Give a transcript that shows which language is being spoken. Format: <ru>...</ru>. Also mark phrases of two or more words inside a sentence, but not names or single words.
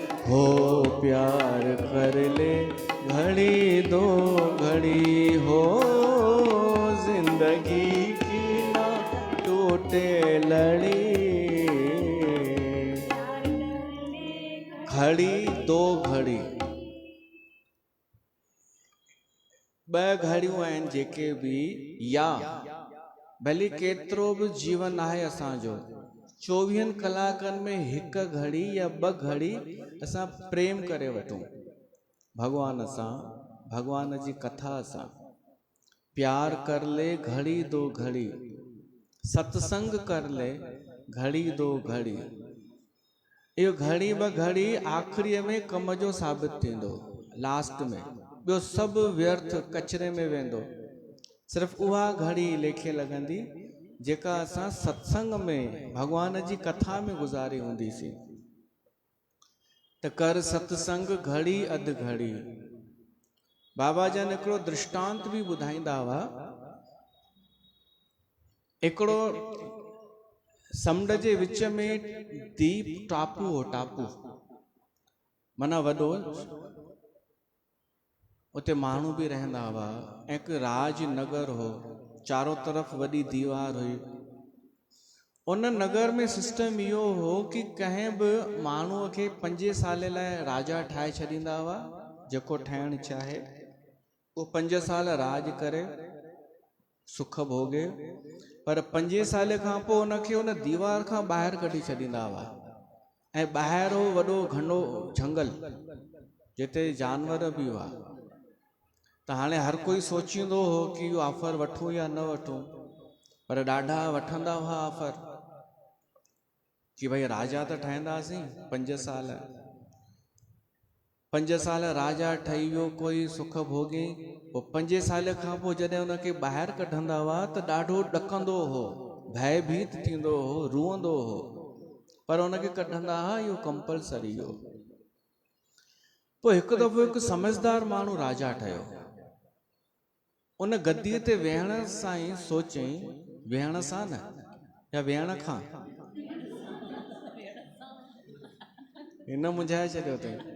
<hi>हो प्यार कर ले घड़ी दो घड़ी हो, जिंदगी की ना टूटे लड़ी। घड़ी दो घड़ी,</hi> <sd>ब घड़ियूं आहिनि जेके बि, या भली केतिरो बि जीवन आहे असांजो, 24 कलाकनि में हिकु घड़ी या ॿ घड़ी असां प्रेम करे वठूं भगवान सां, भगवान जी कथा सां।</sd> <hi>प्यार कर ले घड़ी दो घड़ी, सत्संग कर ले घड़ी दो घड़ी।</hi> <sd>इहो घड़ी ॿ घड़ी आख़िरीअ में कम जो साबित थींदो, लास्ट में ॿियो सभु व्यर्थ कचरे में वेंदो। सिर्फ़ु उहा घड़ी लेखे लॻंदी जेका असां सत्संग में भगवान जी कथा में गुज़ारी हूंदीसीं। त कर सत्संग घड़ी अधु घड़ी। बाबा जन हिकिड़ो दृष्टांत बि ॿुधाईंदा हुआ। हिकिड़ो समुंड जे विच में दीप टापू हो, टापू माना वॾो, उते माण्हू बि रहंदा हुआ ऐं हिकु राजनगर हो, चारों तरफ़ वॾी दीवार हुई। उन नगर में सिस्टम इहो हो कि कंहिं बि माण्हूअ खे 5 साल लाइ राजा ठाहे छॾींदा हुआ। जेको ठहिणु चाहे उहो 5 साल राज करे सुख भोगे, पर 5 साल खां पोइ उनखे उन दीवार खां ॿाहिरि कढी छॾींदा हुआ। ऐं ॿाहिरि हो वॾो घनो झंगल जिते जानवर बि हुआ। त हाणे हर कोई सोचींदो हो कि इहो ऑफर वठूं या न वठूं, पर ॾाढा वठंदा हुआ ऑफर कि भई राजा त ठहंदासीं 5 साल। 5 साल राजा ठही वियो, कोई सुख भोगी। पोइ 5 साल खां पोइ जॾहिं उनखे ॿाहिरि कढंदा हुआ त ॾाढो ॾकंदो हो, भयभीत थींदो हो, रुअंदो हो, पर उनखे कढंदा हुआ, इहो कंपलसरी हो। पोइ हिकु दफ़ो हिकु समझदार माण्हू राजा ठहियो। उन गद्दीअ ते वेहण सां ई सोचई, वेहण सां न या वेहण खां, हिन मुंझाए छॾियो अथई।</sd>